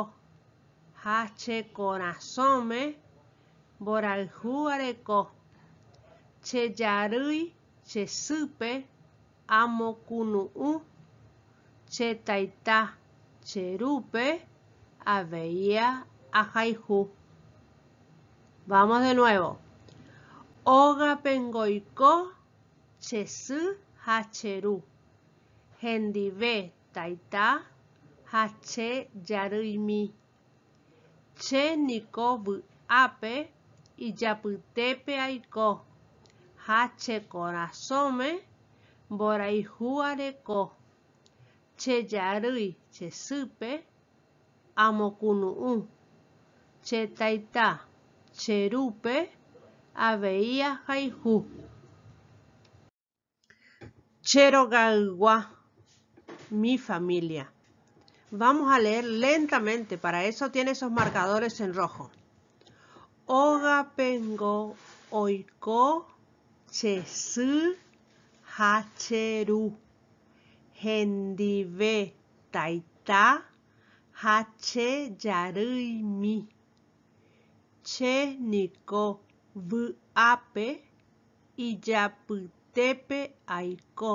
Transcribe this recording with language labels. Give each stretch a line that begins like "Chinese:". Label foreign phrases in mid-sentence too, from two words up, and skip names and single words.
Guarani: Ha che korasõme mborayhu areko. Che jarýi che sýpe amokunu'ũ. Che taita che rúpe aveia ahayhu.
Spanish: Vamos de nuevo.
Guarani: Ógapengo oiko che sy ha che ru. Hendive taita ha che jarýimi. Chéniko vy'ápe ijapytépe aiko. Ha che korasõme mborayhu areko. Che jarýi che sýpe amokunu'ũ. Che taita che rúpe avei ahayhu. Che rogaygua.
Spanish: Mi familia. Vamos a leer lentamente, para eso tiene esos marcadores en rojo.
Guarani: Ógapengo oiko che sy ha che ru. Hendive taita ha che jarýimi. Chéniko vy'ápe ijapytépe aiko.